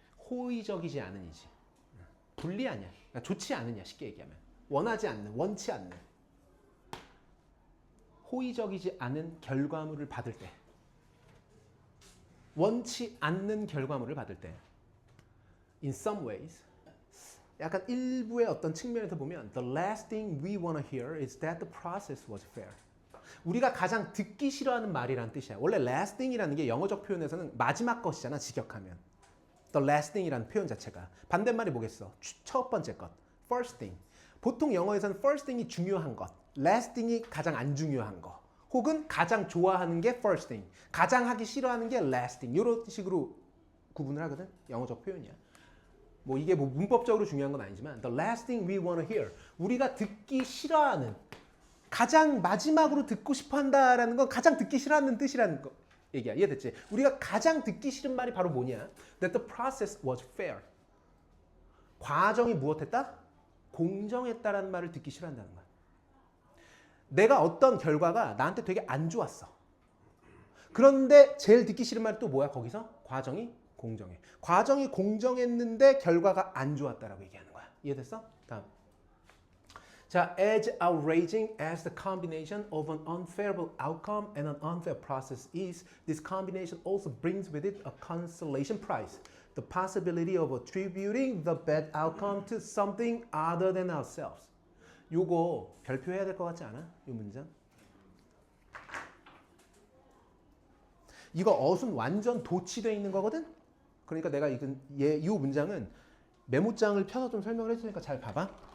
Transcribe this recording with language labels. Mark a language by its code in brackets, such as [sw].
[ko] 호의적이지 않으니지. 불리하냐. 그러니까 좋지 않으냐 쉽게 얘기하면. 원하지 않는, 원치 않는. 호의적이지 않은 결과물을 받을 때. 원치 않는 결과물을 받을 때. [en] In some ways. [ko] 약간 일부의 어떤 측면에서 보면 [en] The last thing we want to hear is that the process was fair. [ko] 우리가 가장 듣기 싫어하는 말이라는 뜻이야. 원래 last thing이라는 게 영어적 표현에서는 마지막 것이잖아. 직역하면. The last thing이라는 표현 자체가. 반대말이 뭐겠어? 첫 번째 것. First thing. 보통 영어에서는 first thing이 중요한 것. last thing이 가장 안 중요한 거. 혹은 가장 좋아하는 게 first thing. 가장 하기 싫어하는 게 last thing. 이런 식으로 구분을 하거든. 영어적 표현이야. 뭐 이게 뭐 문법적으로 중요한 건 아니지만 [en] the last thing we want to hear. [ko] 우리가 듣기 싫어하는 가장 마지막으로 듣고 싶어 한다라는 건 가장 듣기 싫어하는 뜻이라는 거 얘기야. 이해됐지? 우리가 가장 듣기 싫은 말이 바로 뭐냐? [en] That the process was fair. [ko] 과정이 무엇했다? 공정했다라는 말을 듣기 싫어한다는 거야. 내가 어떤 결과가 나한테 되게 안 좋았어. 그런데 제일 듣기 싫은 말이 또 뭐야? 거기서 과정이 공정해. 과정이 공정했는데 결과가 안 좋았다라고 얘기하는 거야. 이해됐어? 다음. [en] 자, as outraging as the combination of an unfavorable outcome and an unfair process is, this combination also brings with it a consolation prize. The possibility of attributing the bad outcome to something other than ourselves. [ko] 요거 별표해야 될 것 같지 않아? 요 문장. 이거 어순 완전 도치되어 있는 거거든? 그러니까 내가 이 문장은 메모장을 펴서 좀 설명을 해주니까 잘 봐봐.